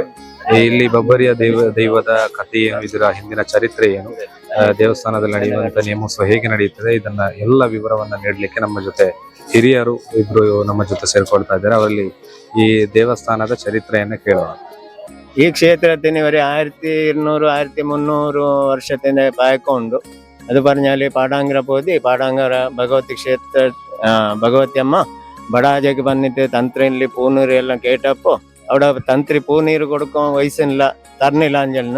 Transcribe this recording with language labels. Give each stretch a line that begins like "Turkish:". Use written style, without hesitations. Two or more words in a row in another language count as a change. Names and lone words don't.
Kannada: ಇಲ್ಲಿ ಬಬ್ಬರಿಯ ದೈವದ ಕಥೆ ಏನು, ಇದರ ಹಿಂದಿನ ಚರಿತ್ರೆ ಏನು, ದೇವಸ್ಥಾನದಲ್ಲಿ ನಡೆಯುವಂತ ನೇಮೋತ್ಸವ ಹೇಗೆ ನಡೆಯುತ್ತದೆ, ಇದನ್ನ ಎಲ್ಲ ವಿವರವನ್ನ ನೀಡಲಿಕ್ಕೆ ನಮ್ಮ ಜೊತೆ ಹಿರಿಯರು ಇಬ್ರು ನಮ್ಮ ಜೊತೆ ಸೇರ್ಕೊಳ್ತಾ ಇದ್ದಾರೆ. ಅವರಲ್ಲಿ ಈ ದೇವಸ್ಥಾನದ ಚರಿತ್ರೆಯನ್ನ ಕೇಳೋಣ.
Malayalam: ഈ ക്ഷേത്രത്തിന് ഒരു 1200 1300 വർഷത്തിന്റെ പഴക്കമുണ്ട്. അത് പറഞ്ഞാൽ പാടാങ്കര പോതി പാടാങ്കര ഭഗവതി ക്ഷേത്ര ഭഗവതി അമ്മ ബടാജയ്ക്ക് വന്നിട്ട് തന്ത്രിയിൽ പൂനീര് എല്ലാം കേട്ടപ്പോൾ അവിടെ തന്ത്രി പൂനീര് കൊടുക്കാൻ വയസ്സില്ല തരണില്ല അഞ്ചലിന്.